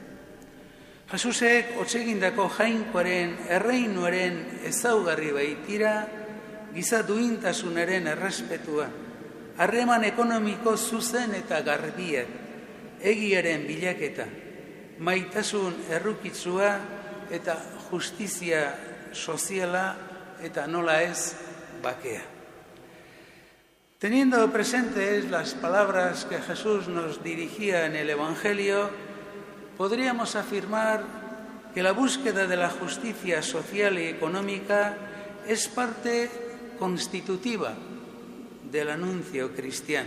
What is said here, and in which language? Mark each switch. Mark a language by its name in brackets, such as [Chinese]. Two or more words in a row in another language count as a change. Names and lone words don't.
[Basque] Jesusek otsegindako jainkoaren erreinuaren ezaugarri baitira giza duintasunaren errespetua, harreman ekonomiko zuzen eta garbiak, egiaren bilaketa, maitasun errukitsua eta justizia soziala eta nola ez bakea. [Spanish] Teniendo presentes las palabras que Jesús nos dirigía en el Evangelio, podríamos afirmar que la búsqueda de la justicia social y económica es parte constitutiva del anuncio cristiano.